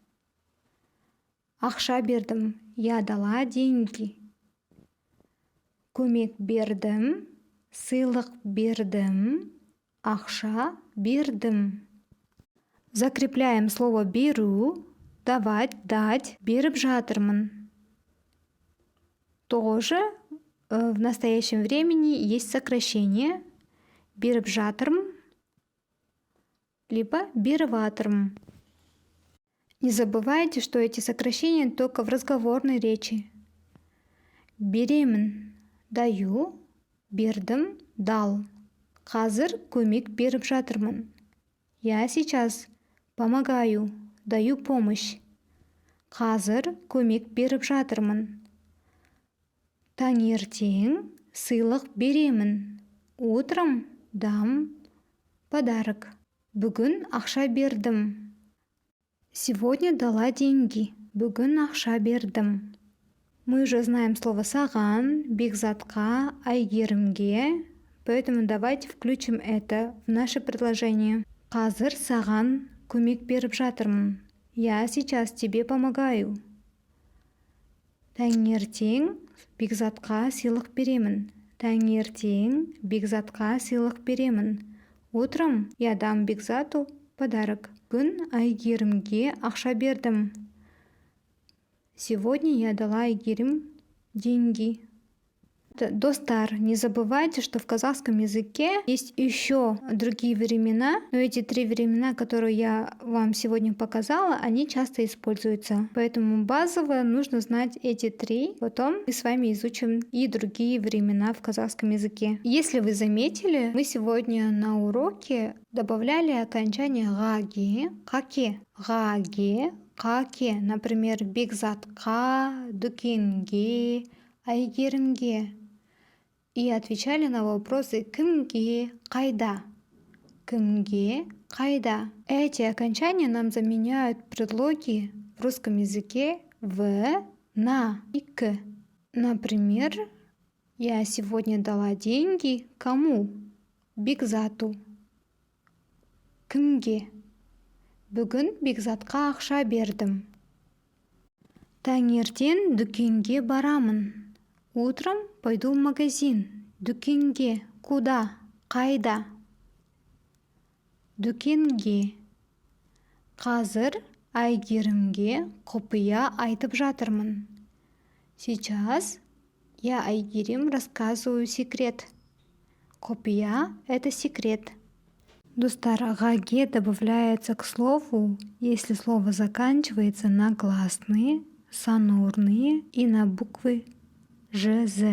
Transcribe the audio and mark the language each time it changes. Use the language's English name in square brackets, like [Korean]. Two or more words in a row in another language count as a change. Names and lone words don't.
[Kazakh] Ақша бердім. [Russian] Я дала деньги. [Kazakh] Көмек бердім. Сыйлық бердім. Ақша бердім. [Russian] Закрепляем слово беру. Давать, дать. [Kazakh] Беріп жатырмын. [Russian] Тоже в настоящем времени есть сокращение. [Kazakh] Беріп жатырмын. [Russian] Либо беріватырмын. Не забывайте, что эти сокращения только в разговорной речи. [Kazakh] Беремін. Даю. Бердім. Дал. Қазір көмек беріп жатырмын. [Russian] Я сейчас помогаю. Даю помощь. [Kazakh] Қазір көмек беріп жатырмын. Таңертең сыйлық беремін. [Russian] Утром дам подарок. [Kazakh] Бүгін ақша бердім. [Russian] Сегодня дала деньги. [Kazakh] Бүгін ақша бердім. [Russian] Мы уже знаем слово саған, Бекзатқа, Айгерімге, поэтому давайте включим это в наше предложение. [Kazakh] Қазір саған көмек беріп жатырмын. [Russian] Я сейчас тебе помогаю. [Kazakh] Таңертең Бекзатқа сыйлық беремін. Таңертең Бекзатқа сыйлық беремін. [Russian] Утром я дам Бекзату подарок. [Kazakh] Бүгін Айгерімге ақша бердім. [Russian] Сегодня я дала Айгерім деньги. [Kazakh] Достар. [Russian] Не забывайте, что в казахском языке есть еще другие времена, но эти 3 времена, которые я вам сегодня показала, они часто используются. Поэтому базово нужно знать эти 3. Потом мы с вами изучим и другие времена в казахском языке. Если вы заметили, мы сегодня на уроке добавляли окончание гаги, каке, гаге, каке. Например, бекзатка, дукенге, айгерімге. И отвечали на вопросы [Kazakh] кімге, қайда. Кімге, қайда. [Russian] Эти окончания нам заменяют предлоги в русском языке в, на и к. Например, я сегодня дала деньги кому? Бекзату. Кімге? [Kazakh] Бүгін бекзатқа ақша бердім. Таңертең дүкенге барамын. [Russian] Утром пойду в магазин. Дүкенге. Куда? [Kazakh] Қайда? Дүкенге. Қазір Айгерімге құпия айтып жатырмын. [Russian] Сейчас я Айгерим рассказываю секрет. Құпия — это секрет. Достар, гаге добавляется к слову, если слово заканчивается на гласные, сонорные и на буквы Ж, З.